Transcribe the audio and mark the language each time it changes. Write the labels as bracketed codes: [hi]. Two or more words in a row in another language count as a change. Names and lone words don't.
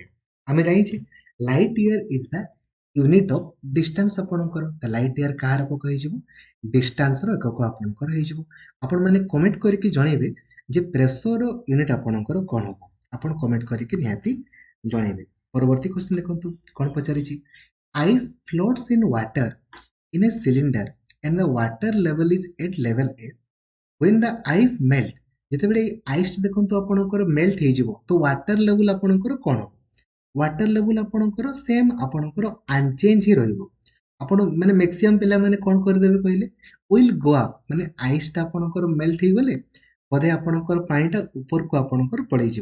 [or] ଆମେ ଜାଣିଛେ [en] light year is the unit of distance ଆପଣଙ୍କର। light year [or] କାହାର ଏକକ ହେଇଯିବ? ଡିଷ୍ଟାନ୍ସର ଏକକ ଆପଣଙ୍କର ହେଇଯିବ। ଆପଣମାନେ କମେଣ୍ଟ କରିକି ଜଣେଇବେ ଯେ [en] pressure unit [or] ଆପଣଙ୍କର କ'ଣ ହବ। ଆପଣ କମେଣ୍ଟ କରିକି ନିହାତି ଜଣେଇବେ। ପରବର୍ତ୍ତୀ କ୍ୱେଶ୍ଚନ ଦେଖନ୍ତୁ କ'ଣ ପଚାରିଛି? [en] ଆଇସ୍ floats in water in a cylinder and the water level is at level A. when the ice melt, [or] ଯେତେବେଳେ ଆଇସ୍ ଦେଖନ୍ତୁ ଆପଣଙ୍କର ମେଲ୍ଟ ହେଇଯିବ, ତ [en] water level [or] ଆପଣଙ୍କର କ'ଣ ହବ? [en] water level [or] ଆପଣଙ୍କର ସେମ୍ ଆପଣଙ୍କର ଅନଚେଞ୍ଜ ହିଁ ରହିବ। ଆପଣ ମାନେ ମ୍ୟାକ୍ସିମମ୍ ପିଲାମାନେ କ'ଣ କରିଦେବେ କହିଲେ, [en] will go up. [or] ମାନେ ଆଇସ୍ଟା ଆପଣଙ୍କର ମେଲ୍ଟ ହେଇଗଲେ ବୋଧେ ଆପଣଙ୍କର ପାଣିଟା ଉପରକୁ ଆପଣଙ୍କର ପଳେଇଯିବ।